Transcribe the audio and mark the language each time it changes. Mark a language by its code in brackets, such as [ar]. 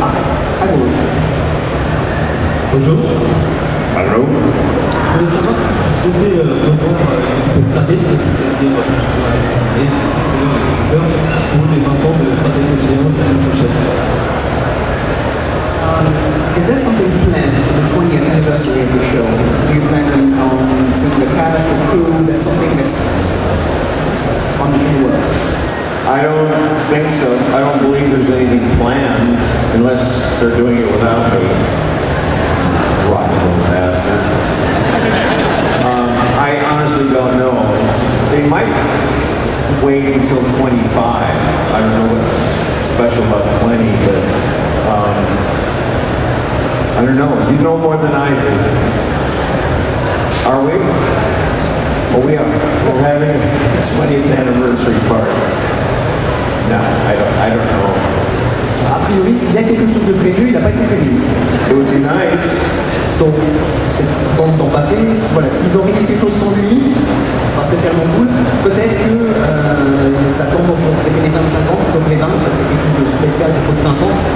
[fr] À gauche. Bonjour. Allô? Je voulais savoir si vous pouvez revoir l'équipe Stargate, c'est-à-dire les salariés, les acteurs, pour les 20 ans de Stargate géant l'année prochaine. [en] Is there something planned for the 20th anniversary of the show? Do you plan on seeing the cast, the crew? There's something that's on the works? I don't think so. I don't believe there's anything planned unless they're doing it without me. Rotten little bastards. I honestly don't know. They might wait until 25. I don't know what's special about 20, but I don't know. You know more than I do. Are we? Oh, we are. We're having a 20th anniversary party. No, I don't know. [fr] A priori, s'il y a quelque chose de prévu, il n'a pas été prévu. [en] It would be nice. [fr] Donc, c'est bon, pas fait. Voilà, s'ils organisent quelque chose sans lui, pas spécialement cool, peut-être que ça tombe pour fêter les 25 ans plutôt que les 20, c'est quelque chose de spécial pour de 20 ans.